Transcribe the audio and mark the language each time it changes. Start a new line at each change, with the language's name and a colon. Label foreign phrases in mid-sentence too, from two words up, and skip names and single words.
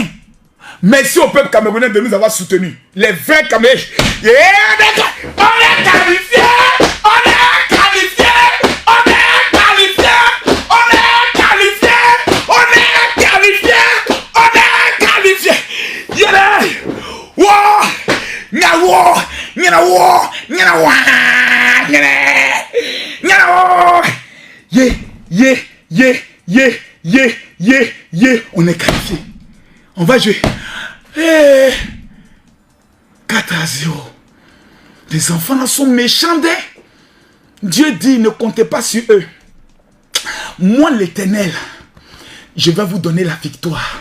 French: Merci au peuple camerounais de nous avoir soutenus. Les vrais Camerounais. Yeah, on est qualifié. On est qualifié. On est qualifié. On est qualifié. On est qualifié. On est qualifié. Yeah. Wow. Nyawo. Nyawo. Nyawo. Nyawo. Yeah. Yeah. Yeah. Yeah. Yeah. Yeah. Yeah. On est qualifié. On va jouer. Hey. 4-0. Les enfants là sont méchants. Dieu dit, ne comptez pas sur eux. Moi, l'Éternel, je vais vous donner la victoire.